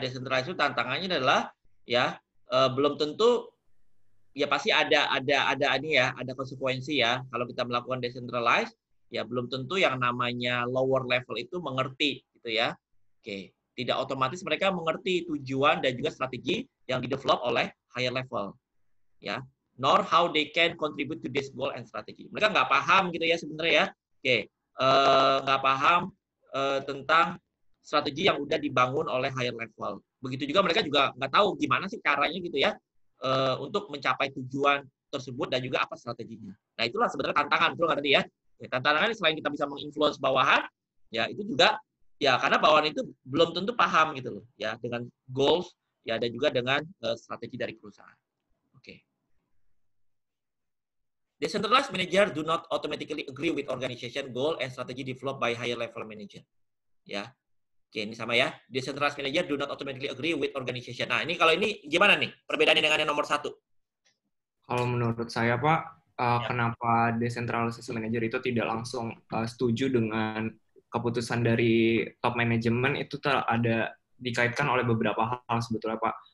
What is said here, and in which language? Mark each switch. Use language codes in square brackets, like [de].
[id] Decentralized itu tantangannya adalah ya belum tentu ya, pasti ada ini ya, ada konsekuensi ya. Kalau kita melakukan decentralized, ya belum tentu yang namanya lower level itu mengerti gitu ya. Oke, tidak otomatis mereka mengerti tujuan dan juga strategi yang di-develop oleh higher level. [en] Ya, nor how they can contribute to this goal and strategy. [id] Mereka nggak paham gitu ya sebenarnya ya. Oke, nggak paham tentang strategi yang udah dibangun oleh higher level. Begitu juga mereka juga nggak tahu gimana sih caranya gitu ya untuk mencapai tujuan tersebut dan juga apa strateginya. Nah, itulah sebenarnya tantangan, betul nggak tadi ya? Tantangan selain kita bisa menginfluence bawahan, ya itu juga ya karena bawahan itu belum tentu paham gitu loh ya dengan goals ya dan juga dengan strategi dari perusahaan. Oke. [en] Decentralized manager do not automatically agree with organization goal and strategy developed by higher level manager. [id] Ya. Oke, ini sama ya. [en] Decentralized manager do not automatically agree with organization. [id] Nah, ini kalau ini gimana nih perbedaannya dengan yang nomor 1? Kalau menurut saya, Pak, kenapa decentralized manager itu tidak langsung setuju dengan keputusan dari top manajemen itu ada dikaitkan oleh beberapa hal sebetulnya, Pak.